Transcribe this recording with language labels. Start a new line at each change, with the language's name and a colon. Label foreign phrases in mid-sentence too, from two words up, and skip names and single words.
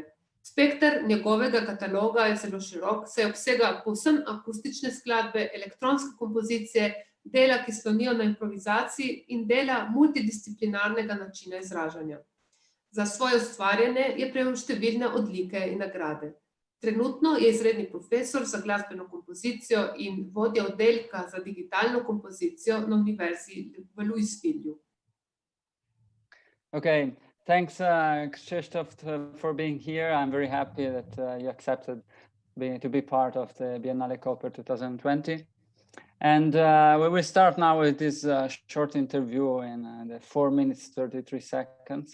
Slovenian: Spekter njegovega kataloga je zelo širok, saj obsega povsem akustične skladbe, elektronske kompozicije, dela, ki slonijo na improvizaciji in dela multidisciplinarnega načina izražanja. Za svoje ustvarjanje je prejel številne odlike in nagrade. Trenutno je izredni profesor za glasbeno kompozicijo in vodja oddelka za digitalno kompozicijo na univerzi v Louisvillu.
English: Okay, thanks, Krzystof, for being here. I'm very happy that you accepted to be part of the Biennale Koper 2020. And we will start now with this short interview in the 4 minutes, 33 seconds.